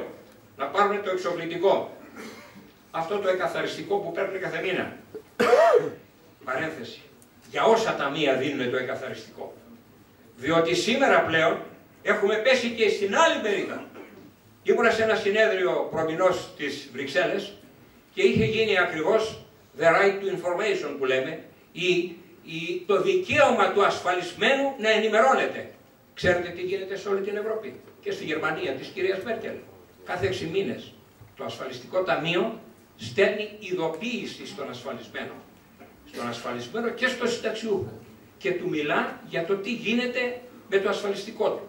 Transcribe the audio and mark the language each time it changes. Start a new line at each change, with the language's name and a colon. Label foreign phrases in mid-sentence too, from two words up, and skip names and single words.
Greek: Να πάρουν το εξοπλιτικό, αυτό το εκαθαριστικό που παίρνουν κάθε μήνα. Παρένθεση. Για όσα ταμεία δίνουν το εκαθαριστικό. Διότι σήμερα πλέον έχουμε πέσει και στην άλλη μερίδα. Ήμουνα σε ένα συνέδριο προμηνός στις Βρυξέλλες και είχε γίνει ακριβώς
English: the right to information
Greek: που λέμε, το δικαίωμα του ασφαλισμένου να ενημερώνεται. Ξέρετε τι γίνεται σε όλη την Ευρώπη και στη Γερμανία της κυρίας Μέρκελ. Κάθε 6 μήνες το ασφαλιστικό ταμείο στέλνει ειδοποίηση στον ασφαλισμένο. Στον ασφαλισμένο και στο συνταξιούχο. Και του μιλά για το τι γίνεται με το ασφαλιστικό του.